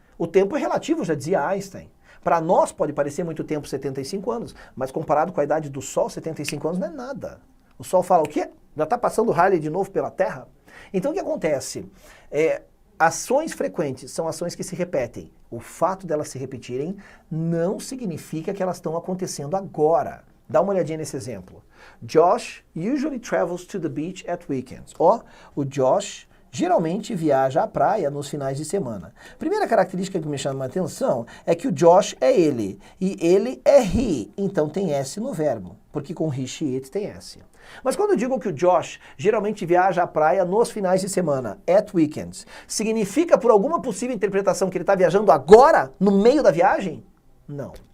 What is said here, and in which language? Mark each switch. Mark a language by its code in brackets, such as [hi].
[pt] O tempo é relativo, já dizia Einstein. Para nós pode parecer muito tempo 75 anos, mas comparado com a idade do Sol, 75 anos não é nada. O Sol fala o quê? Já está passando Halley de novo pela Terra? Então o que acontece? Ações frequentes são ações que se repetem. O fato delas se repetirem não significa que elas estão acontecendo agora. Dá uma olhadinha nesse exemplo. [en] Josh usually travels to the beach at weekends. [pt] Ó, o Josh geralmente viaja à praia nos finais de semana. Primeira característica que me chama a atenção é que o Josh é ele, e ele é he, então tem S no verbo, porque com he, she, it tem S. Mas quando eu digo que o Josh geralmente viaja à praia nos finais de semana, [en] at weekends, [pt] significa por alguma possível interpretação que ele está viajando agora, no meio da viagem? Não.